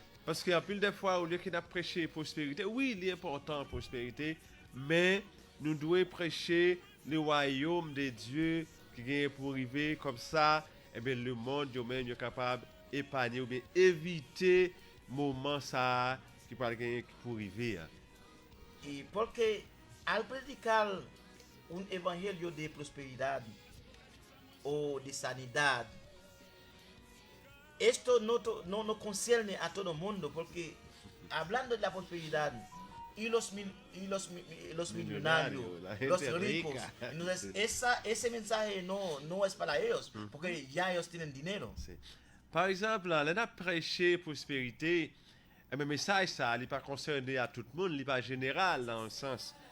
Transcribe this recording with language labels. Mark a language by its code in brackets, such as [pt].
[fr] Parce qu'il y a plus de fois, au lieu qu'il a prêché prospérité, oui, il est important prospérité, mais nous devons prêcher le royaume de Dieu qui vient pour arriver comme ça, et bien le monde lui-même est capable d'épargner ou bien éviter moment ça qui peut gagner pour arriver. [es] Y porque al predicar un evangelio de prosperidad o de sanidad, esto no concierne a todo el mundo, porque hablando de la prosperidad y los millonarios, La gente los ricos, rica. entonces ese mensaje no es para ellos, porque ya ellos tienen dinero. [fr] Par exemple, là, on a prêché prospérité, le message, ça, n'est pas concerné à tout le monde, il n'est pas général dans le sens.